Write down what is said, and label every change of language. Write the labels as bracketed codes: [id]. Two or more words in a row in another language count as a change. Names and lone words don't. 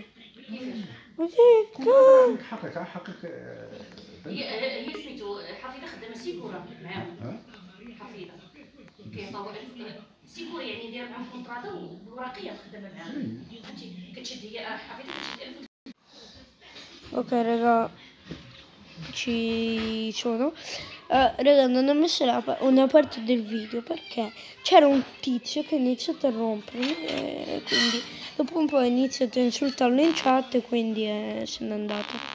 [it] Ma che cazzo? [ar] هي سميتو حفيظه خدامه سيكوره معاهم حفيظه كيعطيو سيكوره يعني دايره معاهم كونطراطه وورقيه خدامه معاهم فهمتي كتشد هي حفيظه كتشد 1000. [it] Ok raga, ci sono. Raga, non ho messo una parte del video perché c'era un tizio che ha iniziato a rompermi e quindi dopo un po' ho iniziato a insultarlo in chat e quindi se n'è andato.